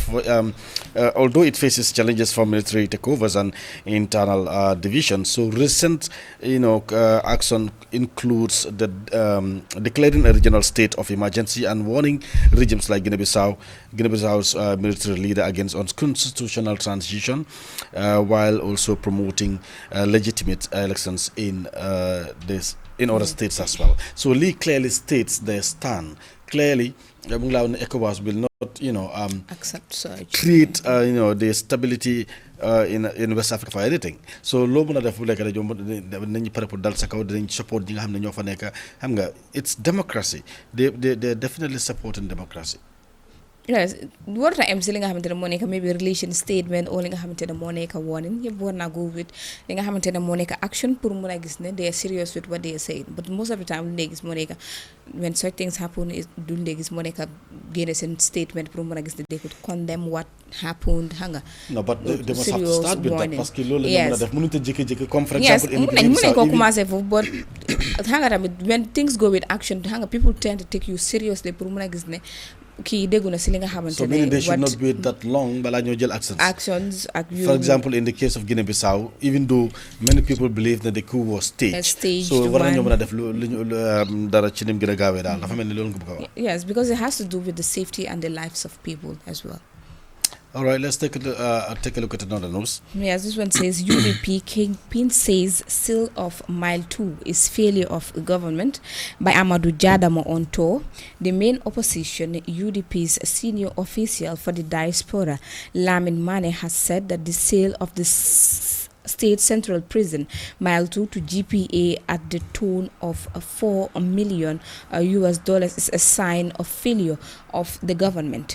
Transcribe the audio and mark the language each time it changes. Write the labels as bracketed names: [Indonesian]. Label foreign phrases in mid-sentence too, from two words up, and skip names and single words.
[English] Although it faces challenges from military takeovers and internal divisions, so recent, action includes the declaring a regional state of emergency and warning regimes like Guinea-Bissau's military leader against unconstitutional transition, while also promoting legitimate elections in other states as well. So Lee clearly states their stand. Clearly, ECOWAS will not, accept such. Create, the stability in West Africa for anything. [Wolof] So loolu mën a def bu lekk rajo nañu pare pour dal sa kaw dinañ support ñi nga xam ne ñoo fa nekk xam nga [English] it's democracy. They definitely supporting democracy. [Wolof] yes warta am si li nga xamante ne moo nekk [English] maybe relation statement [Wolof] or li nga xamante ne moo nekk warning yëpp war naa [English] go with [Wolof] li nga xamante ne moo nekk action pour mun a gis ne [English] they are serious with what they are saying but most of the time [Wolof] lu ndee gis moo nekk [English] when such things happen [Wolof] du ndee gis moo nekk génne seen statement pour mun a gis ne [English] they could condemn what happened [Wolof] xam nga [English] no but they must have to serious start with that warning. [Wolof] parce que loolu la ñu mën a def mënut a jékki-jékki comme for [English] yes example [Wolof] mun nañ ko commencé foofu but xam nga tamit [English] when things go with action [Wolof] xam nga [English] people tend to take you seriously [Wolof] pour mun a gis ne kii déggu na si li nga xamante [English] so [Wolof] ne [English] meaning they should not wait that long [Wolof] balaa ñoo jël actions ak yu [English] for example in the case of Guinea-Bissau even though many people believe that the coup was staged so [Wolof] war nañoo mën a def lu ñu dara ci nim gën a gaawee daal dafa mel ni loolu nga bëgg a wax [English] yes because it has to do with the safety and the lives of people as well. All right, let's take a look at another news. Yes, this one says UDP Kingpin says seal of Mile 2 is failure of government by Amadou Jadamo on tour. The main opposition, UDP's senior official for the diaspora, Lamin Mane, has said that the sale of the State Central Prison Mile 2 to GPA at the tune of $4 million US is a sign of failure of the government.